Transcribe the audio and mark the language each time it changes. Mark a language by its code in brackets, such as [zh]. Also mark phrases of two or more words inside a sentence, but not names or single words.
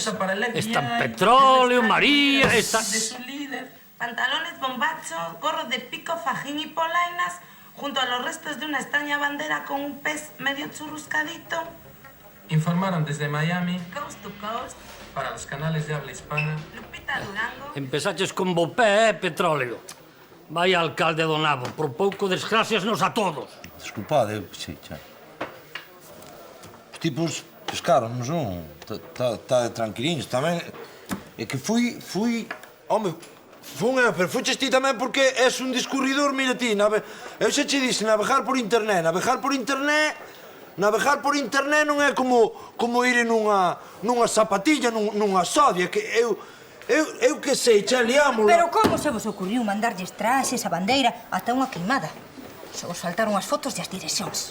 [es] Están petróleo, María, está... De su líder. Pantalones bombachos, gorro de pico, fajín y polainas, junto a los restos de una extraña bandera con un pez medio churruscadito. Informaron desde Miami, Coast to Coast, para los canales de habla hispana. Lupita Durango. [gl] Empezaches con bopé, petróleo. Vaya alcalde do nabo, por pouco desgraciasnos a todos. Desculpade, sí, xa. Os tipos pescaron, non son? Está tranquiliños tamén. É que fui... Home, pero fuches ti tamén porque és un discurridor, mira ti. Eu xa che disse, navegar por internet. Navegar por internet non é como ir nunha zapatilla, nunha sodia, que eu que sei, xa liámola. Pero como se vos ocurriu mandarlles traxes, a bandeira, ata unha queimada? Só vos faltaron as fotos e as direccións.